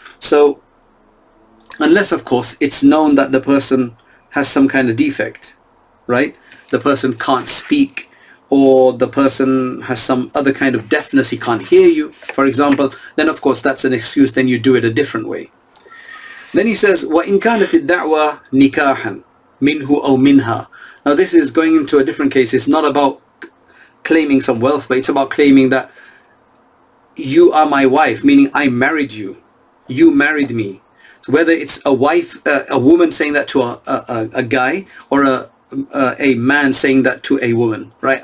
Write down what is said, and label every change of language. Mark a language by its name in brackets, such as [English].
[English] So unless, of course, it's known that the person has some kind of defect, right? The person can't speak, or the person has some other kind of deafness, he can't hear you, for example, then of course that's an excuse. Then you do it a different way. Then he says, [Arabic] وَإِنْ كَانَتِ الدَّعْوَى نِكَاحًا مِنْهُ أَوْ مِنْهَا. [English] Now this is going into a different case. It's not about claiming some wealth, but it's about claiming that you are my wife, meaning I married you, you married me. So whether it's a wife, a woman saying that to a guy, or a man saying that to a woman, right?